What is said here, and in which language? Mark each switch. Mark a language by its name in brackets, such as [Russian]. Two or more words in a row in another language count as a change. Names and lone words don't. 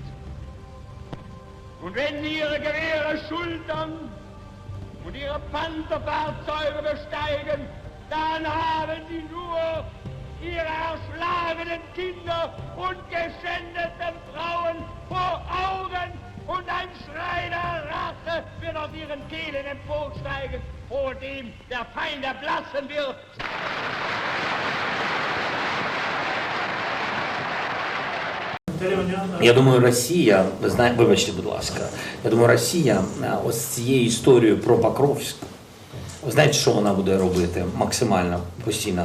[German] Und wenn sie ihre Gewehre schultern und ihre Panzerfahrzeuge besteigen, dann haben sie nur ihre erschlagenen Kinder und geschändeten Frauen vor Augen und ein Schrei der Rache wird aus ihren Kehlen emporsteigen, vor dem der Feind erblassen wird. [Ukrainian] Я думаю, Росія, вибачте, будь ласка, я думаю, Росія ось цією історією про Покровськ, ви знаєте, що вона буде робити максимально постійно?